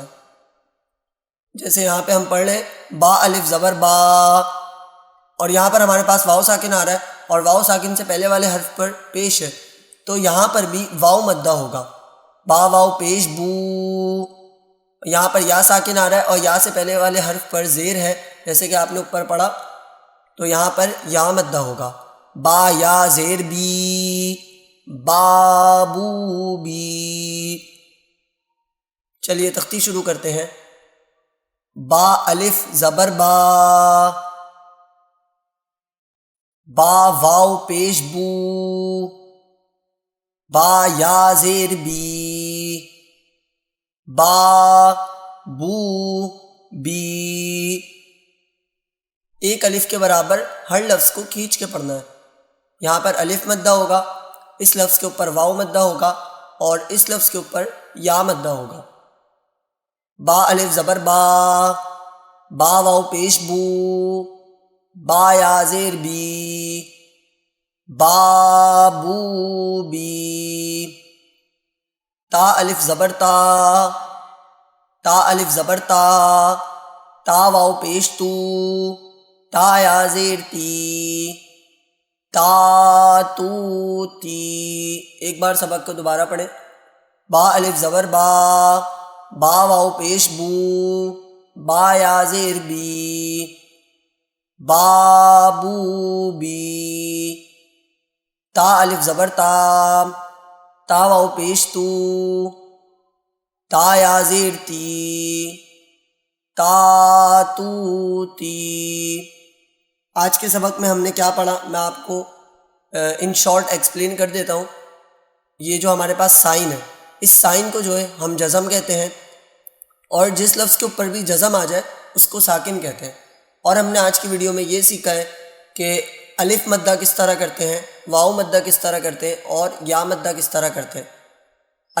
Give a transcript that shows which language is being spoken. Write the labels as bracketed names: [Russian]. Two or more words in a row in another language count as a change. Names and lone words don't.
[Urdu] جیسے یہاں پہ ہم پڑھ رہے ہیں با الف زبر با، اور یہاں پر ہمارے پاس واو ساکن آ رہا ہے اور واو ساکن سے پہلے والے حرف پر پیش ہے، تو یہاں پر بھی واو مدہ ہوگا، با واو پیش بو۔ یہاں پر یا ساکن آ رہا ہے اور یا سے پہلے والے حرف پر زیر ہے، جیسے کہ آپ نے اوپر پڑھا، تو یہاں پر یا مدہ ہوگا، با یا زیر بی، بابو بی۔ چلیے تختی شروع کرتے ہیں۔ با الف زبر با، با واو پیش بو، با یا زیر بی، با بو بی۔ ایک الف کے برابر ہر لفظ کو کھینچ کے پڑھنا ہے۔ یہاں پر الف مدہ ہوگا، اس لفظ کے اوپر واو مدہ ہوگا اور اس لفظ کے اوپر یا مدہ ہوگا۔ با الف زبر با، با واو پیش بو، با یا زیر بی، با بو بی۔ تا الف زبر تا، تا الف زبر تا، تا واو پیش تو، تا یا زیر تی، تا تو تی۔ ایک بار سبق کو دوبارہ پڑھیں۔ با الف زبر با، با واو پیش بو، با یا زیر بی، با بو بی۔ تا الف زبر تا، تا واو پیش تو، تا یا زیر تی، تا تو تی۔ آج کے سبق میں ہم نے کیا پڑھا میں آپ کو [English] in short explain [Urdu] کر دیتا ہوں۔ یہ جو ہمارے پاس سائن ہے، اس سائن کو جو ہے ہم جزم کہتے ہیں، اور جس لفظ کے اوپر بھی جزم آ جائے اس کو ساکن کہتے ہیں۔ اور ہم نے آج کی ویڈیو میں یہ سیکھا ہے کہ الف مدہ کس طرح کرتے ہیں، واو مدہ کس طرح کرتے ہیں اور یا مدہ کس طرح کرتے ہیں۔